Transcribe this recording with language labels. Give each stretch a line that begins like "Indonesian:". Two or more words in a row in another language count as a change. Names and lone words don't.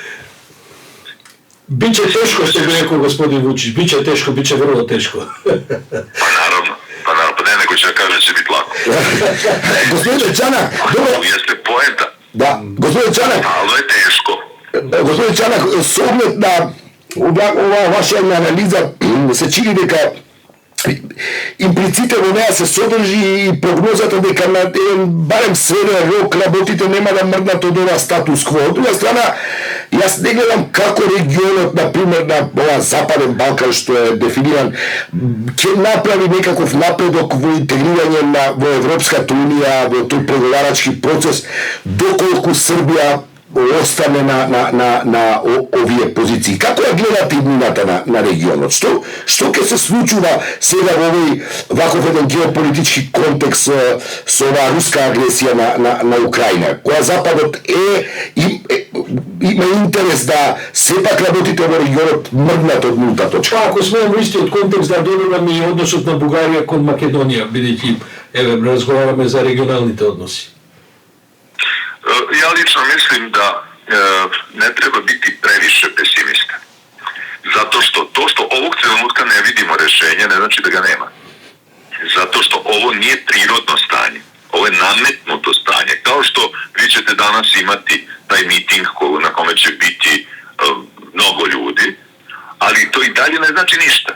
Serbian: Biće teško, što bi rekao gospodin Vučić, biće teško, biće vrlo teško. Pa naravno, ne, nego će da kaže da će biti lako. Gospodine Čanak, dobro. Jeste poenta. Da, gospodine Čanak. Ali je teško.
Macedonian: Господине Чанак, с оглед на ова ваша анализа се чини дека имплиците во неа се содржи и прогнозата дека на барем среден рок работите нема да мрднат од ова статус кво. Од друга страна, Ја не гледам како регионот, на примјер, на Западен Балкан, што је дефиниран, ће направи некакав напредок в интегрирање в Европска унија, в ту преговарачки процес, доколико Србија остане на овије позицији. Како ја гледати на регионот? Што ќе се случува сада в овој ваков један геополитички контекст с ова руска агресија на Украјина, која западот има интерес да сепак работите во регионот мрднат од нулта точка. Па ако смемо истиот контекст да додадам и односот на Бугарија кон Македонија, бидејќи разговараме за регионалните односи.
Serbian: Ja lično mislim da ne treba biti previše pesimista. Zato što to što ovog trenutka ne vidimo rešenje ne znači da ga nema. Zato što ovo nije prirodno stanje. Ovo je nametnuto stanje. Kao što vi ćete danas imati taj miting na kome će biti mnogo ljudi, ali to i dalje ne znači ništa.